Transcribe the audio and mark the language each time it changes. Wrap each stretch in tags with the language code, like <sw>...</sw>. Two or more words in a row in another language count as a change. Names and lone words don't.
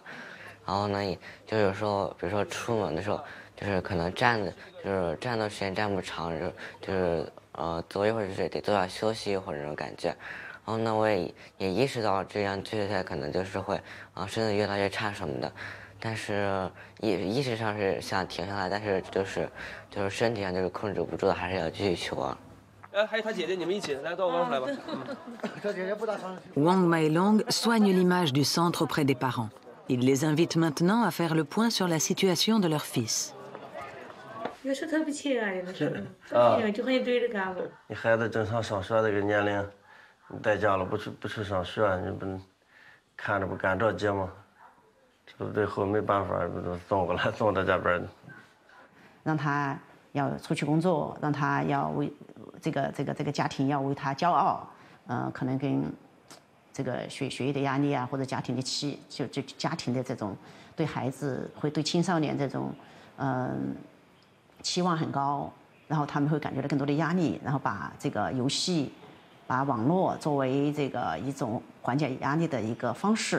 <zh>然后呢，就有时候比如说出门的时候，就是可能站的时间站不长，就是坐一会儿就是得坐下休息一会儿那种感觉。然后呢，我也意识到这样继续下来可能就是会身体越来越差什么的，但是意识上是想停下来，但是就是身体上就是控制不住的，还是要继续去玩。还有他姐姐，你们一起来到我刚出来吧。</zh> <fr>Wang Mailong soigne l'image du centre auprès des parents. Il les invite maintenant à faire le point sur la situation de leur fils.</fr> <zh>有时候特别气啊，有的时候，就很对着干了。你孩子正常上学这个年龄，你在家了不去上学，你不看着不干着急吗？这最后没办法，不都送过来送到这边。让他要出去工作，让他要为这个家庭要为他骄傲，可能跟这个学业的压力啊，或者家庭的就家庭的这种对孩子会对青少年这种期望很高，然后他们会感觉到更多的压力，然后把这个游戏、把网络作为这个一种缓解压力的一个方式。</zh>